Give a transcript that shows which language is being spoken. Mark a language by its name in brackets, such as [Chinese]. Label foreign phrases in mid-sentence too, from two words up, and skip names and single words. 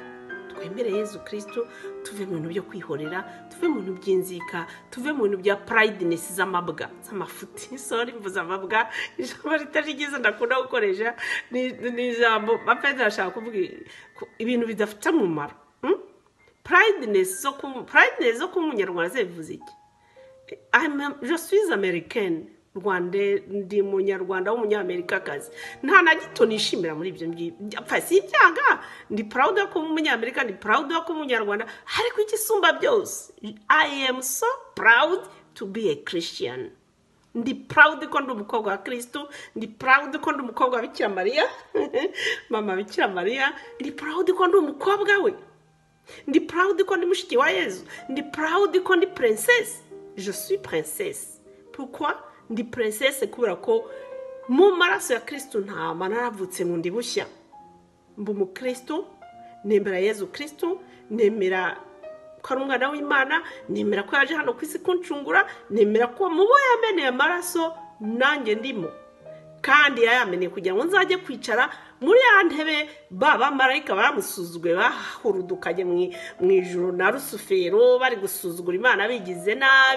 [Kinyarwanda] Twemere Yezu Kristo, tuve mu bintu byo kwihorera, tuve mu bintu by'inzika, tuve mu bintu bya prideness z'amabwa z'amafuti. Sorry mvuze amabwa, ijambo ritari ryiza ndakunda gukoresha, ni ijambo bapenda ashaka kuvuga ibintu bidafite umumaro. Prideness zo ku munyarwanda zivuze iki? [French] Je suis américaine, [Kinyarwanda] ndi munyarwanda w'umunyamerikakazi. Nta na gito nishimira muri ibyo ngibyo. Si ibyaga, ndi proud ko umunyamerika, ndi proud ko umunyarwanda, ariko igisumba byose [English] I am so proud to be a Christian. [Kinyarwanda] Ndi proud ko ndi umukobwa wa Kristo, ndi proud ko ndi umukobwa wa Bikira Mariya mama Bikira Mariya, ndi proud ko ndi umukobwa we, ndi proud ko ndi mushiki wa Yezu, ndi proud ko ndi princesse. [French] Je suis princesse. Pourquoi? [Kinyarwanda] Ndi princesse kubera ko mu maraso ya Kristo ntama naravutse mu ndi bushya. Mbu mu Kristo, nemera Yezu Kristo, nemera ko ari umwana w'Imana, nemera ko yaje hano ku isi kuncungura, nemera ko mu bo yameneye amaraso nanjye ndimo, kandi yayameneye kugira ngo nzajye kwicara muri ya ntebe b'abamarayika bamusuzugwe bahurudukanye mu ijuru na Rusufero bari gusuzugura Imana bigize nabi.